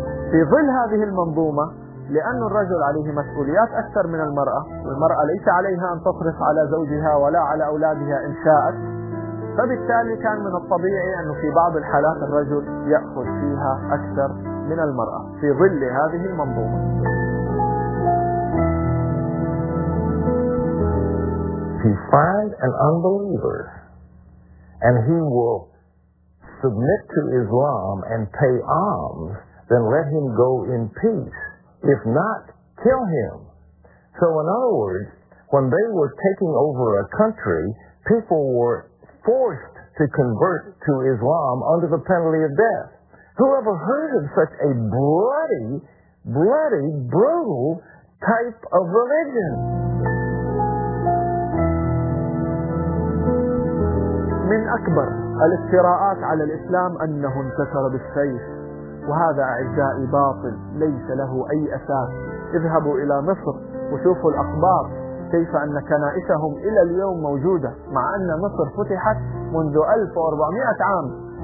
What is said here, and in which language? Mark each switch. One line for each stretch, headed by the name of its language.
Arabic: في ظل هذه المنظومة، لأن الرجل عليه مسؤوليات أكثر من المرأة، والمرأة ليس عليها أن تصرف على زوجها ولا على أولادها إن شاءت، فبالتالي كان من الطبيعي أنه في بعض الحالات الرجل يأخذ فيها أكثر من المرأة في ظل هذه المنظومة.
English: To find an unbeliever and he will submit to Islam and pay alms, then let him go in peace. If not, kill him. So in other words, when they were taking over a country, people were forced to convert to Islam under the penalty of death. Who ever heard of such a bloody, bloody, brutal type of religion?
Arabic: من أكبر الافتراءات على الإسلام أنه انتشر بالسيف، وهذا أعزائي باطل ليس له أي أساس. اذهبوا إلى مصر وشوفوا الأخبار كيف أن كنائسهم إلى اليوم موجودة، مع أن مصر فتحت منذ 1400 عام.